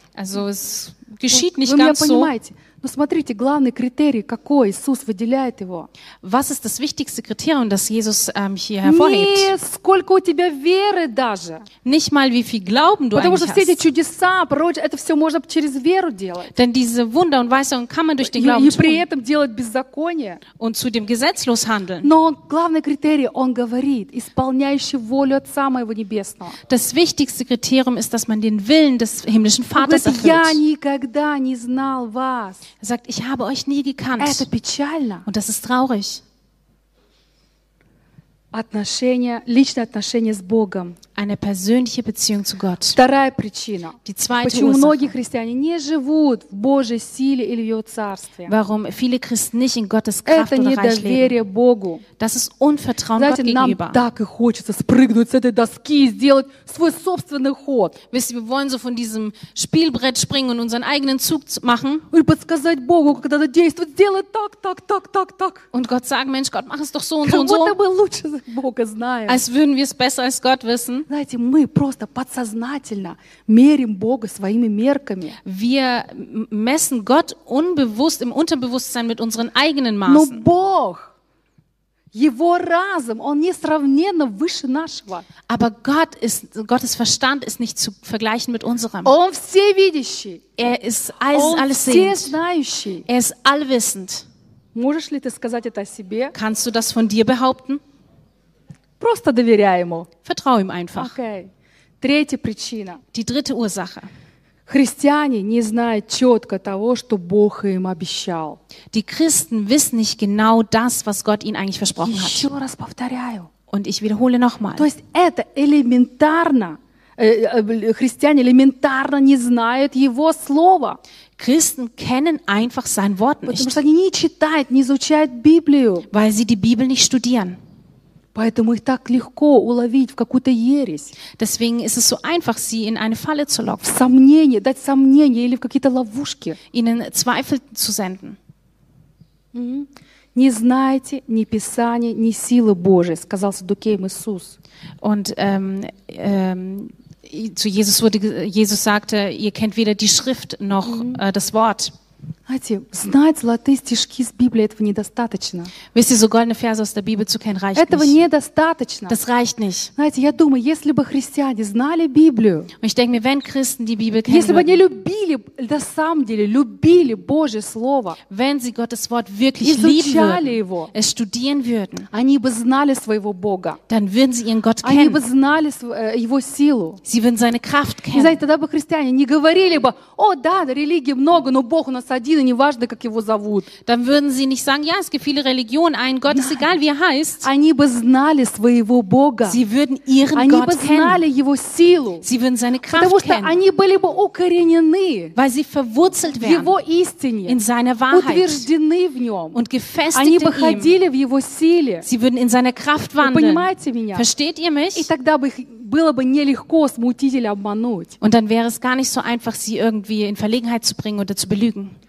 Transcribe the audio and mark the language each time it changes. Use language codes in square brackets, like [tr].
[de] Also, es geschieht nicht ganz so. [ru] Вы меня понимаете? Но смотрите, главный критерий какой? Иисус выделяет его. [de] Was ist das wichtigste Kriterium, das Jesus hier hervorhebt? [ru] Не сколько у тебя веры даже. [de] Nicht mal wie viel Glauben du eigentlich hast. [ru] Потому что все эти чудеса, пророчества, это все можно через веру делать. [de] Denn diese Wunder und Weisungen kann man durch den Glauben tun. [ru] И при этом делать беззаконие. [de] Und zudem gesetzlos handeln. [ru] Но главный критерий, он говорит, исполняющий волю от самого небесного. [de] Das wichtigste Kriterium ist, dass man den Willen des himmlischen Vaters erfüllt. [ru] Я никогда не знал вас. [de] Er sagt, ich habe euch nie gekannt. Und das ist traurig. [ru] Отношения, личные отношения с Богом. [de] Eine persönliche Beziehung zu Gott. [ru] Вторая причина. [de] Die zweite [ru] Почему [de] Ursache. [ru] Многие христиане не живут в Божьей силе или в Его Царстве? [de] Warum viele Christen nicht in Gottes Kraft [ru] Это недоверие [de] leben. [ru] Богу. [de] Das ist Unvertrauen [ru] Знаете, [de] Gott [ru] нам [de] gegenüber. [ru] Так и хочется спрыгнуть с этой доски и сделать свой собственный ход. [de] Wisst ihr, wir wollen so von diesem Spielbrett springen und unseren eigenen Zug machen. [ru] Und подсказать Богу, когда надо действовать, сделать так, так, так, так, так. [de] Und Gott sagen, Mensch, Gott, mach es doch so und so und so. [ru] Как будто мы лучше Бога знаем. [de] Als würden wir es besser als Gott wissen. [ru] Знаете, мы просто подсознательно мерим Бога своими мерками. [de] Wir messen Gott unbewusst im Unterbewusstsein mit unseren eigenen Maßen. [ru] Но Бог, Его разум, он несравненно выше нашего. [de] Aber Gott ist, Gottes Verstand ist nicht zu vergleichen mit unserem. [ru] Он всевидящий. [de] Er ist alles, [ru] он [de] allesehend. [ru] Всезнающий. [de] Er ist allwissend. [ru] Можешь ли ты сказать это о себе? [de] Kannst du das von dir behaupten? [ru] Просто доверяй ему. [de] Vertrau ihm einfach. [ru] Okay. Третья причина. [de] Die dritte Ursache. [ru] Христиане не знают четко того, что Бог им обещал. [de] Die Christen wissen nicht genau das, was Gott ihnen eigentlich versprochen hat. [ru] Еще раз повторяю. [de] Und ich wiederhole nochmal. [ru] То есть это элементарно. Христиане элементарно не знают Его слова. [de] Christen kennen einfach sein Wort nicht. [ru] Потому что они не читают, не изучают Библию. [de] Weil sie die Bibel nicht studieren. [ru] Поэтому их так легко уловить в какую-то ересь. [de] Deswegen ist es so einfach, sie in eine Falle zu locken. [ru] В сомнение, дать сомнение или в какие-то ловушки. [de] Ihnen Zweifel zu senden. Mm-hmm. [ru] Не знаете ни Писания, ни силы Божией, сказал Саддукеям Иисус. [de] Und zu Jesus wurde, Jesus sagte, ihr kennt weder die Schrift noch das Wort. [ru] Знаете, знать золотые стишки из Библии этого недостаточно. [de] Wisst ihr, so goldene Verse aus der Bibel zu kennen reicht [ru] этого [de] nicht. [ru] Этого недостаточно. [de] Das reicht nicht. [ru] Знаете, я думаю, если бы христиане знали Библию. [de] Und ich denke mir, wenn Christen die Bibel kennen. [ru] Если бы они любили, на самом деле, любили Божье слово. [de] Wenn sie Gottes Wort wirklich lieben würden. [ru] Изучали его. [de] Es studieren würden. [ru] Они бы знали своего Бога. [de] Dann würden sie ihren Gott kennen. [ru] Они бы знали его силу. [de] Sie würden seine Kraft kennen. [ru] И знаете, тогда бы христиане не говорили бы: "О, да, религии много, но Бог у нас один". Единый, неважно, как его зовут. [de] Dann würden sie nicht sagen, ja, es gibt viele Religionen, ein Gott, ist egal, wie er heißt. [ru] Они бы знали своего Бога. [de] Sie würden ihren [ru] они [de] Gott [ru] бы знали [de] kennen. [ru] Его силу. [de] Sie würden seine Kraft [ru] потому что [de] kennen. [ru] Они были бы укоренены. [de] Weil sie verwurzelt wären. [ru] В его истине. [de] In seiner Wahrheit. [ru] Утверждены в нем. [de] Und gefestigt [ru] они [de] in [ru] бы ходили [de] ihm. [ru] В его силе. [de] Sie würden in seiner Kraft wandeln. [ru] Вы понимаете меня? [de] Versteht ihr mich? [ru] И тогда бы их было бы нелегко смутителя обмануть. [de] Und dann wäre es gar nicht so einfach, sie irgendwie in Verlegenheit zu bringen oder zu belügen.